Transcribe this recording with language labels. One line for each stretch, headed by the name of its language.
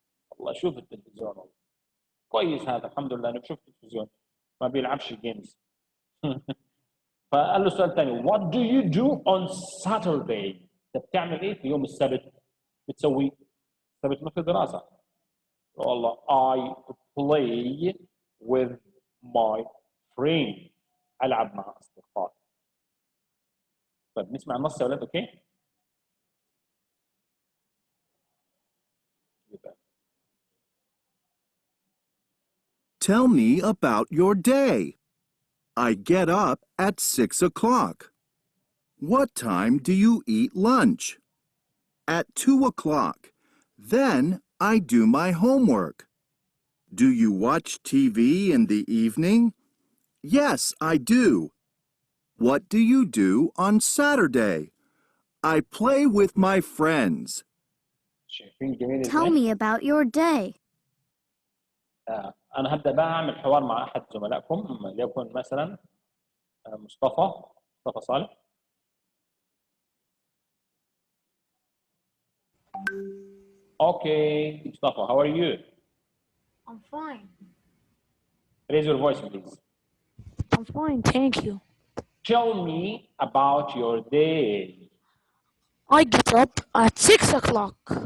Arabic: والله شوف التلفزيون والله. كويس هذا، الحمد لله انه بشوف التلفزيون ما بيلعبش جيمز. فقال له السؤال الثاني
English: what do you do on Saturday؟
Arabic: انت بتعمل ايه في يوم السبت؟ بتسوي؟ السبت مثل دراسه.
English: والله I play with my friend.
Arabic: العب مع اصدقائي. طيب نسمع النص يا ولاد. اوكي.
English: Tell me about your day. I get up at 6 o'clock. What time do you eat lunch? At 2 o'clock. Then I do my homework. Do you watch TV in the evening? Yes, I do. What do you do on Saturday? I play with my friends. Tell me about your day.
Arabic: أنا هبدأ بقى أعمل حوار مع أحد زملائكم، ليكن مثلا مصطفى صالح.
English: Okay, Mustafa, how are you? I'm fine. Raise your voice, please. I'm fine, thank you. Tell me about your day. I get up at 6 o'clock.